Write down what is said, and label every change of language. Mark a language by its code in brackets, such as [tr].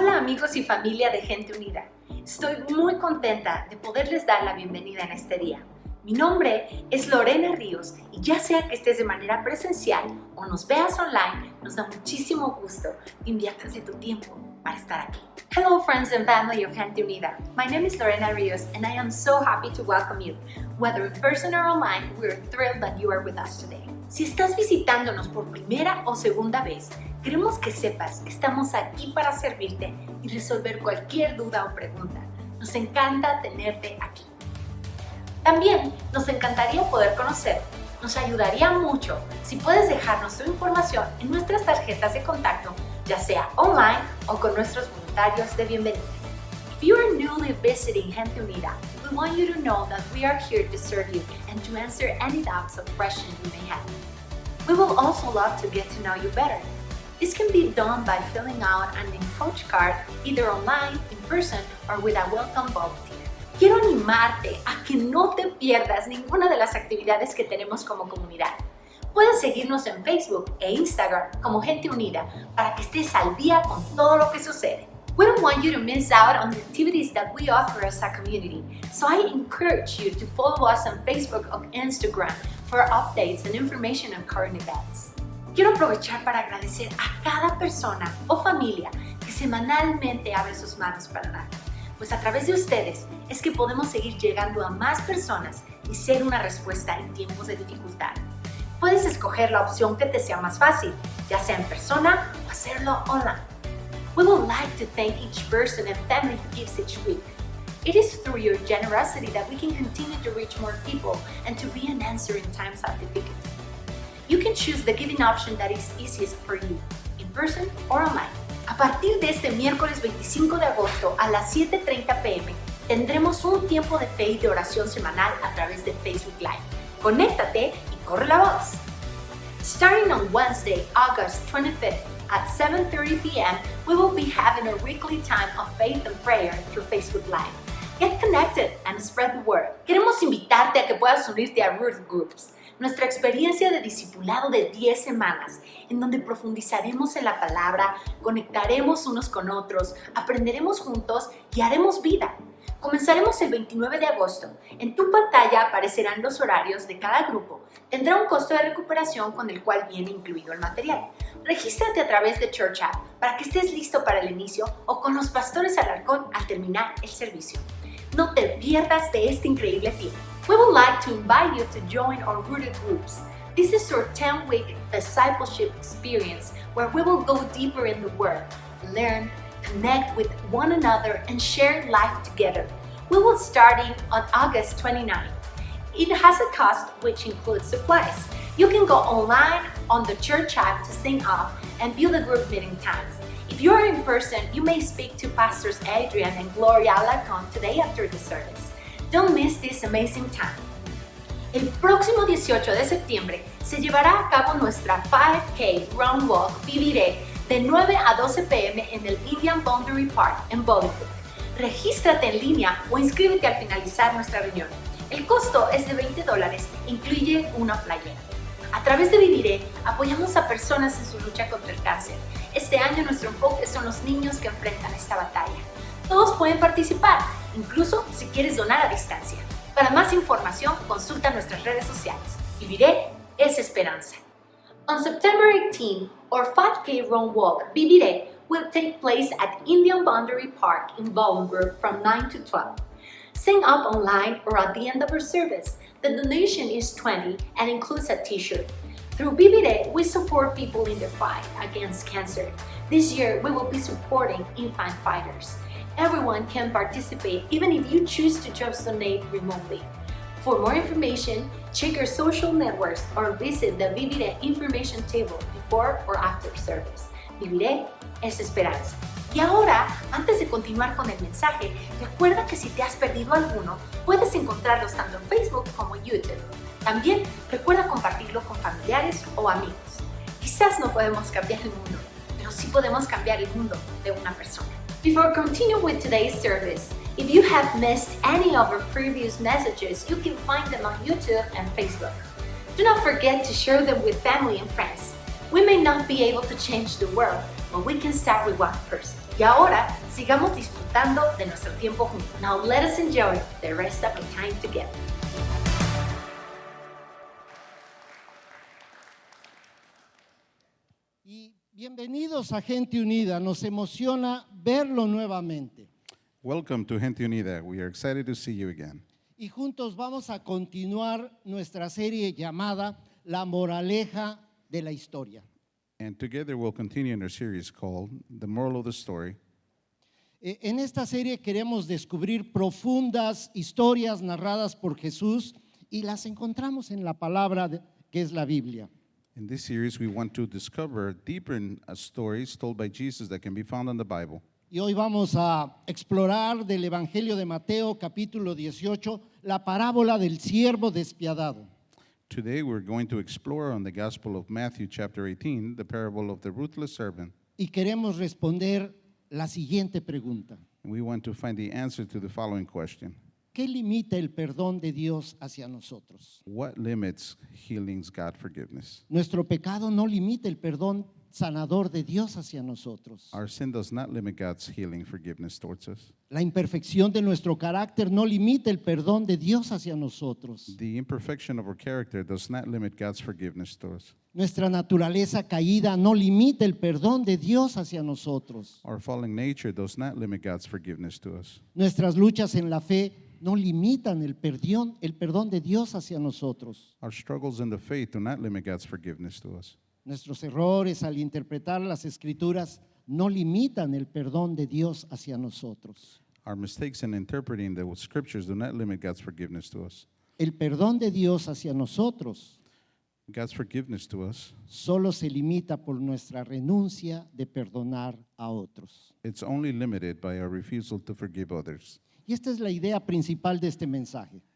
[es] amigos y familia de Gente Unida. Estoy muy contenta de poderles dar la bienvenida en este día. Mi nombre es Lorena Ríos y ya sea que estés de manera presencial o nos veas online, nos da muchísimo gusto que inviertas de tu tiempo para estar aquí. [en] Hello friends and family of Gente Unida. My name is Lorena Ríos and I am so happy to welcome you. Whether in person or online, we're thrilled that you are with us today. [es] Si estás visitándonos por primera o segunda vez, queremos que sepas que estamos aquí para servirte y resolver cualquier duda o pregunta. Nos encanta tenerte aquí. También nos encantaría poder conocerte. Nos ayudaría mucho si puedes dejarnos tu información en nuestras tarjetas de contacto, ya sea online o con nuestros voluntarios de bienvenida. [en] If you are newly visiting Gente Unida, we want you to know that we are here to serve you and to answer any doubts or questions you may have. We will also love to get to know you better. This can be done by filling out an approach card either online, in person, or with a welcome volunteer. [es] Quiero animarte a que no te pierdas ninguna de las actividades que tenemos como comunidad. Puedes seguirnos en Facebook e Instagram como Gente Unida para que estés al día con todo lo que sucede. [en] We don't want you to miss out on the activities that we offer as a community, so I encourage you to follow us on Facebook or Instagram for updates and information on current events. [es] Quiero aprovechar para agradecer a cada persona o familia que semanalmente abre sus manos para dar. Pues a través de ustedes es que podemos seguir llegando a más personas y ser una respuesta en tiempos de dificultad. Puedes escoger la opción que te sea más fácil, ya sea en persona o hacerlo online. [en] We would like to thank each person and family who gives each week. It is through your generosity that we can continue to reach more people and to be an answer in times of difficulty. You can choose the giving option that is easiest for you, in person or online. [es] A partir de este miércoles 25 de agosto a las 7:30 p.m. tendremos un tiempo de fe y de oración semanal a través de Facebook Live. Conéctate y corre la voz. [en] Starting on Wednesday, August 25th at 7:30 p.m., we will be having a weekly time of faith and prayer through Facebook Live. Get connected and spread the word. [es] Queremos invitarte a que puedas unirte a Root Groups, nuestra experiencia de discipulado de 10 semanas, en donde profundizaremos en la palabra, conectaremos unos con otros, aprenderemos juntos y haremos vida. Comenzaremos el 29 de agosto. En tu pantalla aparecerán los horarios de cada grupo. Tendrá un costo de recuperación con el cual viene incluido el material. Regístrate a través de Church App para que estés listo para el inicio o con los pastores Alarcón al terminar el servicio. No te pierdas de este increíble tiempo. [en] We would like to invite you to join our Rooted Groups. This is our 10-week discipleship experience where we will go deeper in the Word, learn, connect with one another, and share life together. We will start on August 29th. It has a cost which includes supplies. You can go online on the church app to sign up and view the group meeting times. If you are in person, you may speak to Pastors Adrian and Gloria Alarcón today after the service. Don't miss this amazing time. [es] El próximo 18 de septiembre se llevará a cabo nuestra 5K Run Walk Viviré de 9 a 12 p.m. en el Indian Boundary Park en Bolingbrook. Regístrate en línea o inscríbete al finalizar nuestra reunión. El costo es de $20 e incluye una playera. A través de Viviré apoyamos a personas en su lucha contra el cáncer. Este año nuestro enfoque son los niños que enfrentan esta batalla. Todos pueden participar, incluso si quieres donar a distancia. Para más información, consulta nuestras redes sociales. Viviré es esperanza. [en] On September 18, our 5K Run Walk, Viviré, will take place at Indian Boundary Park in Bolingbrook from 9 to 12. Sign up online or at the end of our service. The donation is $20 and includes a t-shirt. Through Viviré, we support people in the fight against cancer. This year, we will be supporting infant fighters. Everyone can participate, even if you choose to just donate remotely. For more information, check our social networks or visit the Viviré information table before or after service. Viviré es esperanza. [es] Y ahora, antes de continuar con el mensaje, recuerda que si te has perdido alguno, puedes encontrarlos tanto en Facebook como en YouTube. También recuerda compartirlo con familiares o amigos. Quizás no podemos cambiar el mundo, pero sí podemos cambiar el mundo de una persona. [en] Before continuing with today's service, if you have missed any of our previous messages, you can find them on YouTube and Facebook. Do not forget to share them with family and friends. We may not be able to change the world, but we can start with one person. [es] Y ahora, Sigamos disfrutando de nuestro tiempo juntos. [en] Now let us enjoy the rest of our time together. [es] Y bienvenidos a Gente Unida, nos emociona verlo nuevamente. [en] Welcome to Gente Unida. We are excited to see you again. [es] Y juntos vamos a continuar nuestra serie llamada La Moraleja de la Historia. [en] And together we'll continue in our series called The Moral of the Story. [es] En esta serie queremos descubrir profundas historias narradas por Jesús y las encontramos en la palabra que es la Biblia. [en] In this series, we want to discover deeper stories told by Jesus that can be found in the Bible. [es] Y hoy vamos a explorar del Evangelio de Mateo, capítulo 18, la parábola del siervo despiadado. [en] Today, we're going to explore on the Gospel of Matthew, chapter 18, the parable of the ruthless servant. [es] Y queremos responder la siguiente pregunta. [en] And we want to find the answer to the following question. [es] ¿Qué limita el perdón de Dios hacia nosotros? [en] What limits healing's God forgiveness? [es] Nuestro pecado no limita el perdón sanador de Dios hacia nosotros. [en] Our sin does not limit God's healing forgiveness towards us. [es] La imperfección de nuestro carácter no limita el perdón de Dios hacia nosotros. [en] The imperfection of our character does not limit God's forgiveness to us. [es] Nuestra naturaleza caída no limita el perdón de Dios hacia nosotros. [en] Our fallen nature does not limit God's forgiveness to us. [es] Nuestras luchas en la fe no limitan el perdón de Dios hacia nosotros. [en] Our struggles in the faith do not limit God's forgiveness to us. [es] Nuestros errores al interpretar las Escrituras no limitan el perdón de Dios hacia nosotros. [en] Our mistakes in interpreting the scriptures do not limit God's forgiveness to us. [es] El perdón de Dios hacia nosotros [en] God's forgiveness to us, [es] solo se limita por nuestra renuncia de perdonar a otros. [en] it's only limited by our refusal to forgive others. [es] Y esta es la idea principal de este mensaje.